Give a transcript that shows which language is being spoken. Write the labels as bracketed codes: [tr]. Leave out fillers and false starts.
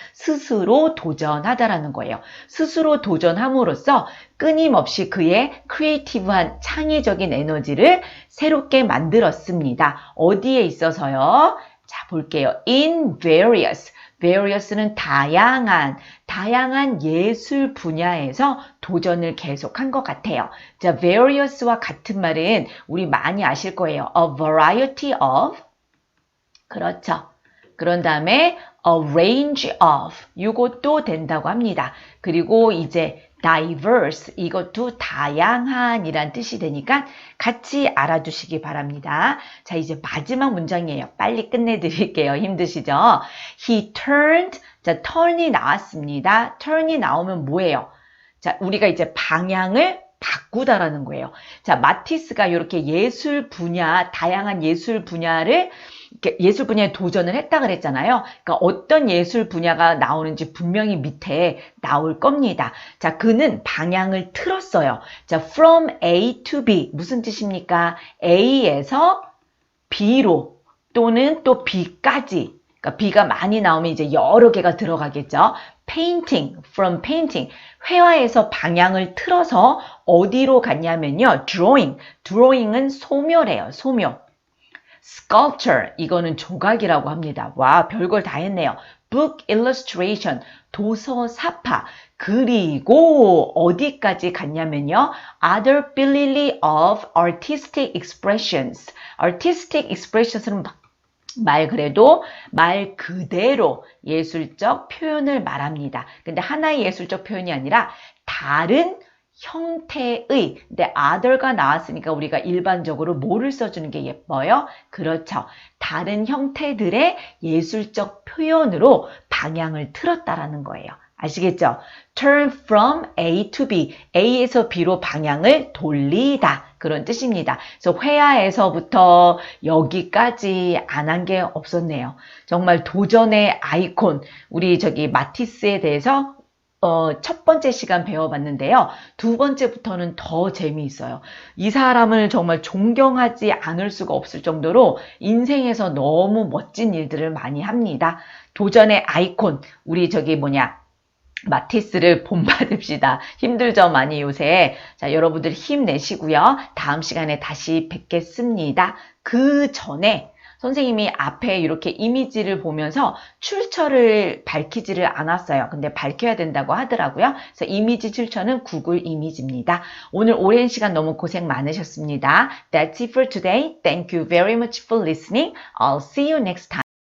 [ko] 스스로 도전하다라는 거예요. 스스로 도전함으로써 끊임없이 그의 크리에이티브한 창의적인 에너지를 새롭게 만들었습니다. 어디에 있어서요? 자, 볼게요. in various는 다양한 예술 분야에서 도전을 계속한 것 같아요. 자, various와 같은 말은 우리 많이 아실 거예요. a variety of, 그렇죠. 그런 다음에 a range of, 이것도 된다고 합니다. 그리고 이제 diverse, 이것도 다양한이란 뜻이 되니까 같이 알아두시기 바랍니다. 자, 이제 마지막 문장이에요. 빨리 끝내드릴게요. 힘드시죠? [en] He turned, [ko] 자, turn이 나왔습니다. turn이 나오면 뭐예요? 자, 우리가 이제 방향을 바꾸다라는 거예요. 자, 마티스가 이렇게 예술 분야, 다양한 예술 분야를 예술 분야에 도전을 했다 그랬잖아요. 그러니까 어떤 예술 분야가 나오는지 분명히 밑에 나올 겁니다. 자, 그는 방향을 틀었어요. 자, from A to B 무슨 뜻입니까? A에서 B로 또는 또 B까지. 그러니까 B가 많이 나오면 이제 여러 개가 들어가겠죠. [en] painting, from painting. [ko] 회화에서 방향을 틀어서 어디로 갔냐면요. drawing은 소묘래요. 소묘. sculpture, 이거는 조각이라고 합니다. 와, 별걸 다 했네요. book illustration, 도서 사파. 그리고 어디까지 갔냐면요. [en] other billily of artistic expressions. [ko] artistic expressions는 말 그대로 예술적 표현을 말합니다. 근데 하나의 예술적 표현이 아니라 다른 형태의, 근데 other가 나왔으니까 우리가 일반적으로 뭐를 써주는 게 예뻐요? 그렇죠. 다른 형태들의 예술적 표현으로 방향을 틀었다라는 거예요. 아시겠죠? [en] Turn from A to B, [ko] A에서 B로 방향을 돌리다. 그런 뜻입니다. 그래서 회화에서부터 여기까지 안 한 게 없었네요. 정말 도전의 아이콘, 우리 마티스에 대해서 첫 번째 시간 배워봤는데요. 두 번째부터는 더 재미있어요. 이 사람을 정말 존경하지 않을 수가 없을 정도로 인생에서 너무 멋진 일들을 많이 합니다. 도전의 아이콘, 우리 마티스를 본받읍시다. 힘들죠, 많이 요새. 자, 여러분들 힘내시고요. 다음 시간에 다시 뵙겠습니다. 그 전에 선생님이 앞에 이렇게 이미지를 보면서 출처를 밝히지를 않았어요. 근데 밝혀야 된다고 하더라고요. 그래서 이미지 출처는 구글 이미지입니다. 오늘 오랜 시간 너무 고생 많으셨습니다. [en] That's it for today. Thank you very much for listening. I'll see you next time.